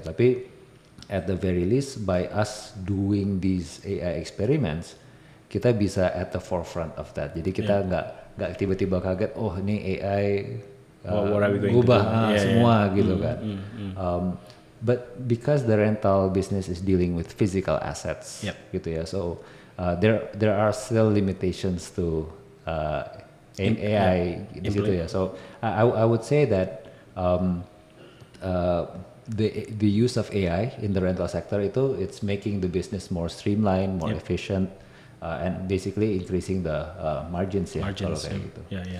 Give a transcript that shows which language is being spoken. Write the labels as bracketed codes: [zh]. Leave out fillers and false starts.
[id] Tapi [en] at the very least by us doing these AI experiments, [id] kita bisa [en] at the forefront of that. [id] Jadi kita nggak tiba-tiba kaget, oh ini AI ubah semua gitu kan. [en] But because the rental business is dealing with physical assets, [id] gitu ya. [en] So there are still limitations to AI [id] di situ ya. [en] So I would say that the use of AI in the rental sector it's making the business more streamlined, more efficient, and basically increasing the margins [id] ya kalau kayak gitu.